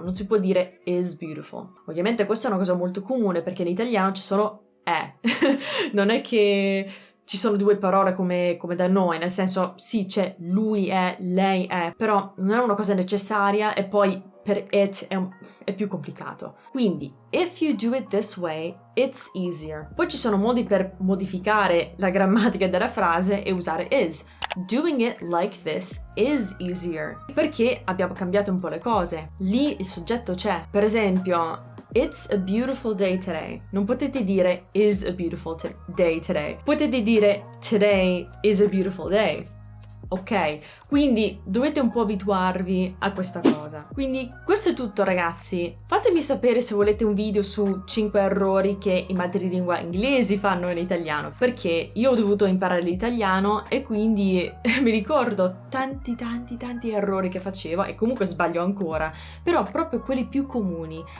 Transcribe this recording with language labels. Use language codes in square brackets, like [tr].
[it] Non si può dire [en] is beautiful. [it] Ovviamente questa è una cosa molto comune perché in italiano ci sono non è che ci sono due parole come da noi, nel senso sì, c'è lui è, lei è, però non è una cosa necessaria e poi per it è più complicato. [en] Quindi, if you do it this way, it's easier. [it] Poi ci sono modi per modificare la grammatica della frase e usare is. [en] Doing it like this is easier. [it] Perché abbiamo cambiato un po' le cose. Lì il soggetto c'è. Per esempio, [en] it's a beautiful day today. [it] Non potete dire [en] is a beautiful day today. [it] Potete dire [en] today is a beautiful day. [it] Ok? Quindi dovete un po' abituarvi a questa cosa. Quindi questo è tutto, ragazzi. Fatemi sapere se volete un video su 5 errori che i madrelingua inglesi fanno in italiano, perché io ho dovuto imparare l'italiano e quindi mi ricordo tanti errori che facevo e comunque sbaglio ancora, però proprio quelli più comuni.